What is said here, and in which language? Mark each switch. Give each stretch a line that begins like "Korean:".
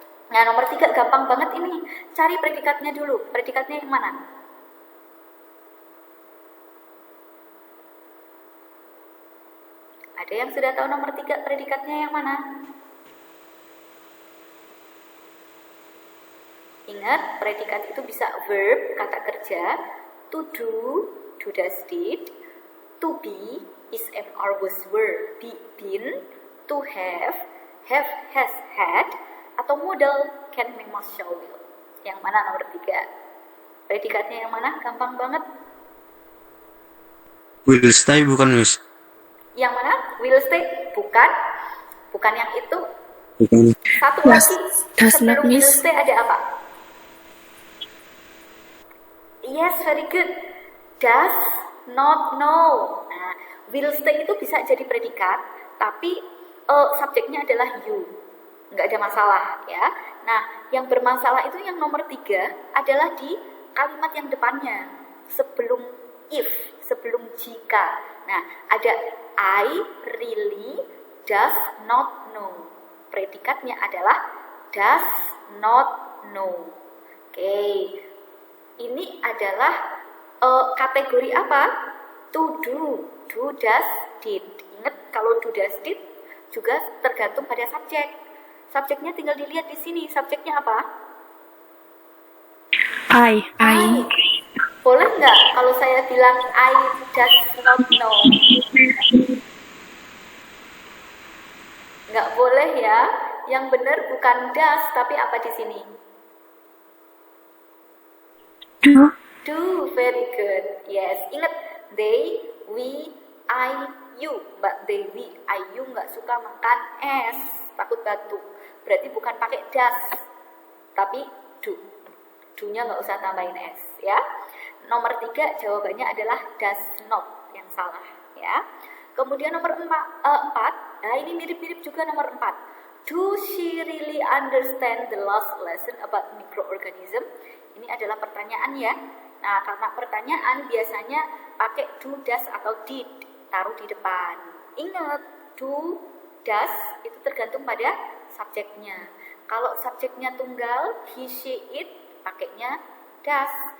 Indonesian: Nah, nomor 3 gampang banget ini. Cari predikatnya dulu. Predikatnya yang mana? Ada yang sudah tahu nomor 3 predikatnya yang mana? Ingat, predikat itu bisa verb, kata kerja, to do does did, to be is am or was were, be been, to have has had, atau modal can may must shall will. Yang mana nomor 3? Predikatnya yang mana? Gampang banget.
English: Will stay bukan Miss?
Indonesian: Yang mana? Will stay? Bukan. Bukan yang itu. Bukan. Satu lagi.
English: Does not,
Indonesian: Sebelum will
English: Miss.
Indonesian: stay ada apa?
English: Yes, very good. Does not know.
Indonesian: Nah, will stay itu bisa jadi predikat, tapi subjeknya adalah you. Nggak ada masalah ya. Nah, yang bermasalah itu yang nomor 3 adalah di kalimat yang depannya. Sebelum if, sebelum jika. Nah, ada
English: I really does not know.
Indonesian: Predikatnya adalah
English: does not know.
Indonesian: Oke. Ini adalah kategori apa? To do, does, did. Ingat kalau do, does, did juga tergantung pada subjek. Subjeknya tinggal dilihat di sini. Subjeknya apa?
English: I.
Indonesian: Boleh nggak kalau saya bilang
English: I does not know?
Indonesian: Nggak boleh ya. Yang benar bukan does, tapi apa di sini?
English: Do, very good. Yes, ingat they, we, I, you.
Indonesian: Mbak Dewi, I, you nggak suka makan es, takut batuk. Berarti bukan pakai does, tapi do. Do-nya nggak usah tambahin es, ya. Nomor 3 jawabannya adalah does not, yang salah, ya. Kemudian nomor 4, nah ini mirip-mirip juga nomor 4.
English: Do she really understand the last lesson about microorganism?
Indonesian: Ini adalah pertanyaan ya. Nah, karena pertanyaan biasanya pakai do, does, atau did, taruh di depan. Ingat, do, does itu tergantung pada subjeknya. Kalau subjeknya tunggal, he, she, it, pakainya does.